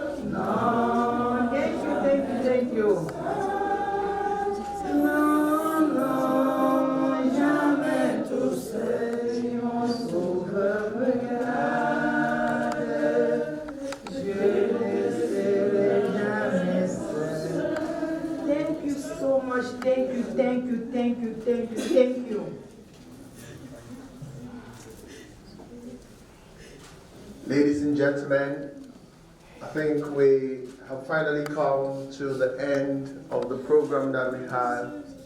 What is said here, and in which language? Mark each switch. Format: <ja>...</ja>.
<en>Non, thank you, thank you, thank you.</en> <fr>Non, non, jamais tout seul, mon sauveur me garde. Je ne serai jamais seul.</fr> <en>Thank you so much, thank you, thank you, thank you, thank you, thank you. Ladies and gentlemen, I think we have finally come to the end of the program that we had.</en>